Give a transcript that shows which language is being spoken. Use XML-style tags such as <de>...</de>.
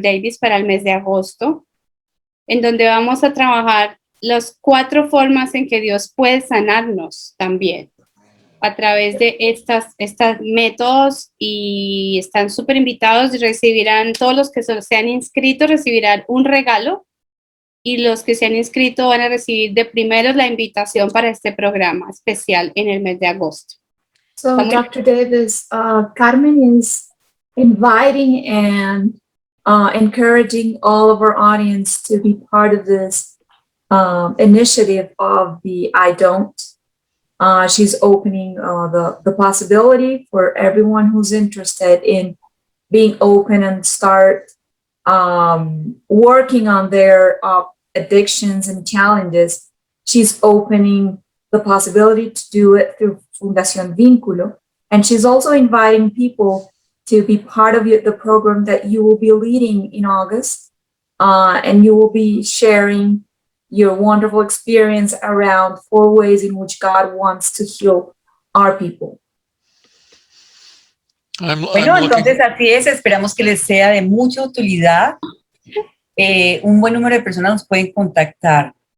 <es>Davis para el mes de agosto, en donde vamos a trabajar las 4 formas en que Dios puede sanarnos también a través de estos métodos, y están súper invitados. Recibirán, todos los que se han inscrito recibirán un regalo, y los que se han inscrito van a recibir de primeros la invitación para este programa especial en el mes de agosto.</es> <en>So, Dr. Davis, Carmen is inviting and encouraging all of our audience to be part of this initiative of the I Don't. She's opening the possibility for everyone who's interested in being open and start working on their addictions and challenges. She's opening the possibility to do it through Fundación Vínculo. And she's also inviting people to be part of the program that you will be leading in August. And you will be sharing your wonderful experience around 4 ways in which God wants to heal our people.</en> <es>Bueno, entonces así es, esperamos que les sea de mucha utilidad. Un buen número de personas nos pueden contactar.</es>